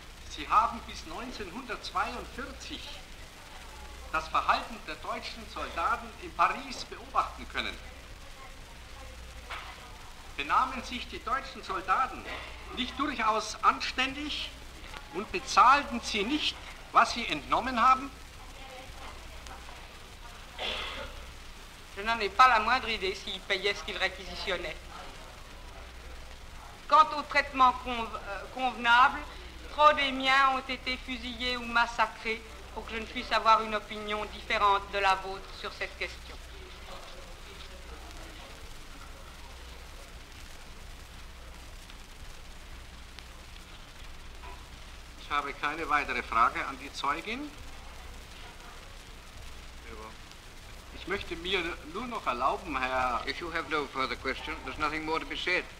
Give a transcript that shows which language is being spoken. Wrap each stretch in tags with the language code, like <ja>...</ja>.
<de>Sie haben bis 1942 das Verhalten der deutschen Soldaten in Paris beobachten können. Benahmen sich die deutschen Soldaten nicht durchaus anständig und bezahlten sie nicht, was sie entnommen haben?</de> <fr>Je n'en ai pas la moindre idée s'ils payaient ce qu'ils réquisitionnaient. Quant au traitement convenable, trop des miens ont été fusillés ou massacrés pour que je ne puisse avoir une opinion différente de la vôtre sur cette question.</fr> <de>Ich habe keine weitere Frage an die Zeugin. Ich möchte mir nur noch erlauben, Herr...</de> <en>If you have no further question, there's nothing more to be said.</en>